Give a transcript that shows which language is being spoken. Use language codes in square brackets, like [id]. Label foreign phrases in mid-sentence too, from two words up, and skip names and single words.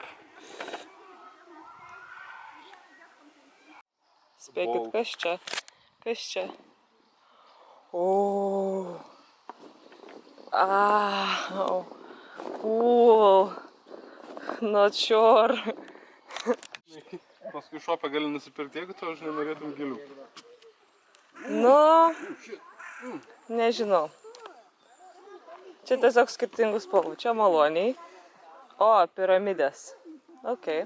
[lt] Spėkit, kas čia? Kas čia? O. Au. Cool. [en] Not sure. [lt] Paskui šopę gali nusipirkti, jeigu tu, žinai, norėtum gėlių. Nu, nežinau. Čia tiesiog skirtingų spalvų. Čia maloniai. O, piramidės. Ok.